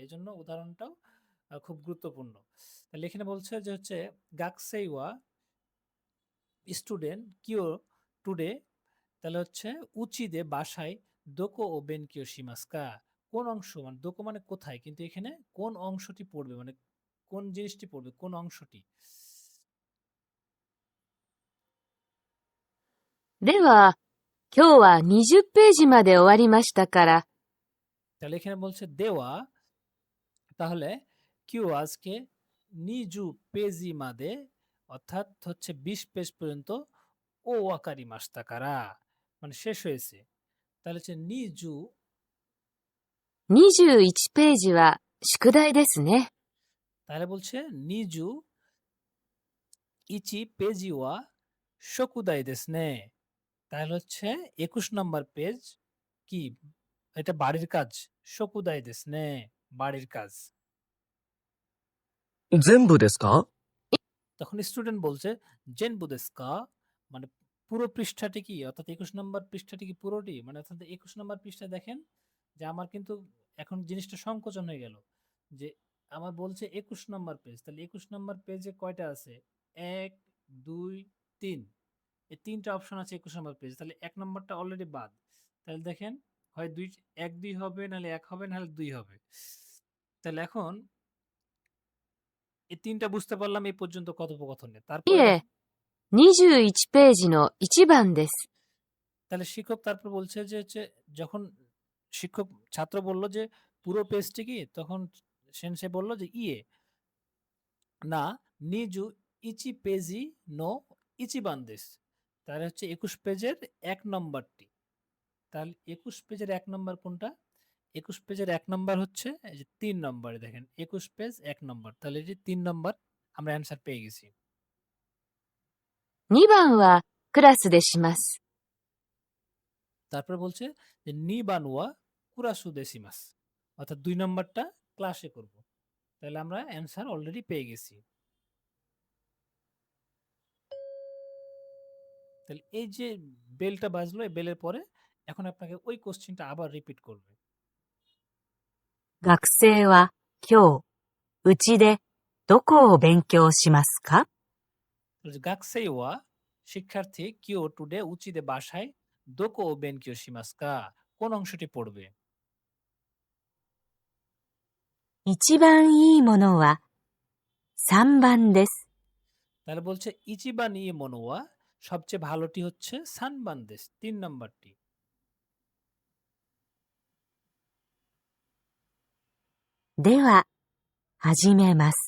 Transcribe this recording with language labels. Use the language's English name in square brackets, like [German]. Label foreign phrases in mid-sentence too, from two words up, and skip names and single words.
[Bangla] এজন্য উদাহরণটাও খুব গুরুত্বপূর্ণ। তাহলে এখানে বলছে যে হচ্ছে গাকসেইওয়া স্টুডেন্ট কিও টুডে, তাহলে হচ্ছে উচিদে বাসায় [Japanese] どこを勉強しますか, [Bangla] কোন অংশ মানে দোকো মানে কোথায়, কিন্তু এখানে কোন অংশটি পড়বে মানে কোন জিনিসটি পড়বে কোন অংশটি। [Japanese] では、今日は20ページまで終わりましたから、 [Bangla] তাহলে এখানে বলছে দেওয়া, তাহলে কিউ আজকে [Japanese] 20ページまで [Bangla] অর্থাৎ হচ্ছে 20 পেজ পর্যন্ত [Japanese] を終わりましたから [Bangla] মানে শেষ হয়েছে। তাহলে হচ্ছে নিজু, [Japanese] 21 ページは宿題ですね。 [Bangla] তাহলে বলছে [Japanese] 21ページは宿題ですね, [Bangla] তাহলে হচ্ছে 21 নম্বর পেজ কি, এটা বাড়ির কাজ, [Japanese] 宿題ですね [Bangla] বাড়ির কাজ। [Japanese] 全部ですか？ [Bangla] তখন স্টুডেন্ট বলছে [Japanese] 全部ですか [Bangla] মানে পুরো পৃষ্ঠাটি কি, অর্থাৎ 21 নম্বর পৃষ্ঠাটি কি পুরোটি, মানে অর্থাৎ 21 নম্বর পৃষ্ঠা দেখেন যে আমার কিন্তু এখন জিনিসটা সংকোচন হয়ে গেল যে আমার বলছে 21 নম্বর পেজ, তাহলে 21 নম্বর পেজে কয়টা আছে, 1 2 3, এই তিনটা অপশন আছে 21 নম্বর পেজ, তাহলে 1 নম্বরটা অলরেডি বাদ। তাহলে দেখেন হয় 1 2 হবে, নাহলে 1 হবে, নাহলে 2 হবে। তাহলে এখন এই তিনটা বুঝতে পারলাম এই পর্যন্ত কথোপকথনে। い তারপরে [Japanese] え、21ページの1番です。 [Bangla] তাহলে শিক্ষক তারপর বলছে যে হচ্ছে যখন শিক্ষক ছাত্র বলল যে পুরো পেজটি কি, তখন সেনসে বলল যে [Japanese] え、21ページの1番です, [Bangla] তাহলে হচ্ছে 21 পেজের 1 নম্বরটি। তাহলে 21 পেজের 1 নম্বর কোনটা, 21 পেজের 1 নম্বর হচ্ছে এই যে 3 নম্বরে দেখেন 21 পেজ 1 নম্বর, তাহলে এই যে 3 নম্বর আমরা অ্যান্সার পেয়ে গেছি। [Japanese] 2 番はクラスでします。 [Bangla] তারপর বলছে যে [Japanese] 2番はクラスでします, [Bangla] অর্থাৎ 2 নম্বরটা ক্লাসে করব। তাহলে আমরা [English] answer already [Bangla] পেয়ে গেছি। তাহলে এই যে বেলটা বাজলো, এই বেলের পরে এখন আপনাকে ওই কোশ্চেনটা আবার রিপিট করবে। [Japanese] 学生は今日、うちでどこを勉強しますか？学生は 学習者 今日って うちで 家で どこを勉強しますか [Bangla] কোন অংশটি পড়বে। [Japanese] 一番いいものは3番です。 [Bangla] তাহলে বলছে [Japanese] 一番いいものは [Bangla] সবচেয়ে ভালোটি হচ্ছে সানবান্দেস 3 নম্বরটি। [Japanese] では、始めます。